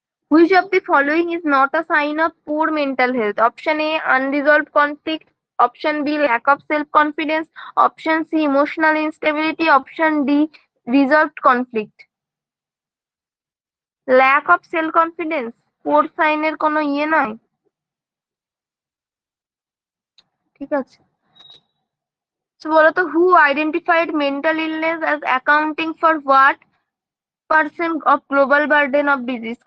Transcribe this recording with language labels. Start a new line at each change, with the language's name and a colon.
English: Which of the following is not a sign of poor mental health? Option A, unresolved conflict; option B, lack of self-confidence; option C, emotional instability; option D, resolved conflict. Lack of self-confidence poor sign
Bangla: এর কোনো ইয়ে নয়, ঠিক আছে? তো বলো তো,
English: who identified mental illness as accounting for what percent of global burden of disease?